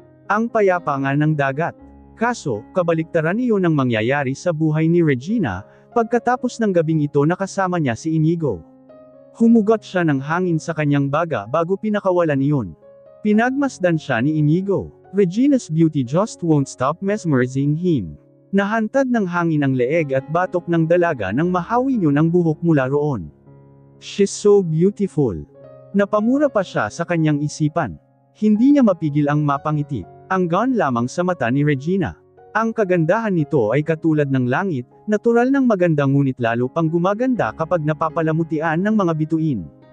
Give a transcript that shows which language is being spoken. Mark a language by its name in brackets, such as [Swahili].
[Filipino] Ang payapa nga ng dagat. Kaso, kabaliktaran iyon ang mangyayari sa buhay ni Regina, pagkatapos ng gabing ito nakasama niya si Inigo. Humugot siya ng hangin sa kanyang baga bago pinakawalan iyon. Pinagmasdan siya ni Inigo. [English] Regina's beauty just won't stop mesmerizing him. [Filipino] Nahantad ng hangin ang leeg at batok ng dalaga nang mahawi niyo ng buhok mula roon. [English] She's so beautiful. [Filipino] Napamura pa siya sa kanyang isipan. Hindi niya mapigil ang mapangiti. Anggan lamang sa mata ni Regina. Ang kagandahan nito ay katulad ng langit, natural ng maganda ngunit lalo pang gumaganda kapag napapalamutian ng mga bituin.